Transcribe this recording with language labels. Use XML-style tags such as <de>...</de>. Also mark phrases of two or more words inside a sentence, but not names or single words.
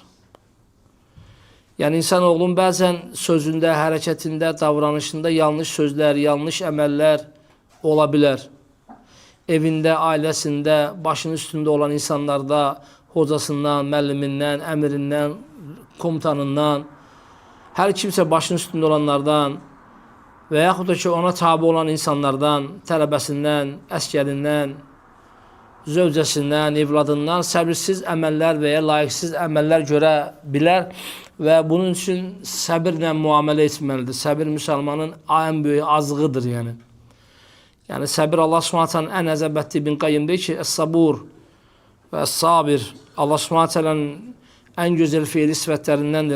<tr>Yani insanoğlunun bazen sözünde, hareketinde, davranışında yanlış sözler, yanlış emeller olabilir. Evinde, ailesinde, başının üstünde olan insanlarda, hocasından, müelliminden, emirinden, komutanından, her kimse başının üstünde olanlardan</tr> <az>ve yaxud da ki ona tabi olan insanlardan, tələbəsindən, əskərindən, zövcəsindən, evladından səbirsiz əməllər və ya layiqsiz əməllər görə bilər və bunun üçün səbirlə müamilə etməlidir. Səbir müsəlmanın ən böyük azığıdır yəni. Yəni səbir Allah Subhanahu ən əzəbətli İbn Qayyim deyir ki,</az> <ar>الصبور والصابر</ar> <az>Allah Subhanahu ən gözəl fiili sifətlərindəndir.</az>